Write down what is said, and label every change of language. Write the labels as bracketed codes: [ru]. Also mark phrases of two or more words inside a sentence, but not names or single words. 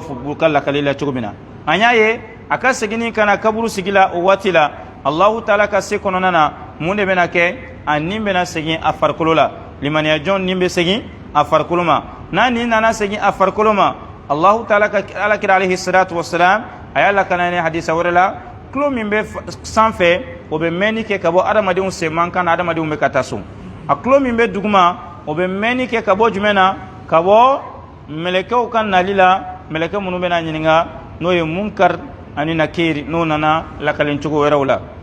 [bm] fo ka lakali la cogo min na an y'a ye a ka segin ka na kaburu sigi la o waati la [ar] الله تعالى [bm] ka se kɔnɔna na mun de bɛna kɛ a nin bɛna segin a farikolo la limaniya jɔn nin bɛ segin a farikolo ma n'a nin nana segin a farikolo ma [ar] الله تعالى [bm] ka alakira [ar] عليه الصلاة والسلام [bm] a y'a lakana ni hadisa wɛrɛ la tulo min bɛ sanfɛ o bɛ mɛnni kɛ ka bɔ adamadenw senman kan na adamadenw bɛ ka taa so a tulo min bɛ duguma o bɛ mɛnni kɛ ka bɔ jumɛn na ka bɔ mɛlɛkɛw ka nali la mɛlɛkɛ minnu bɛna ɲininka n'o ye munkar ani nakir n'o nana lakalen cogo wɛrɛw la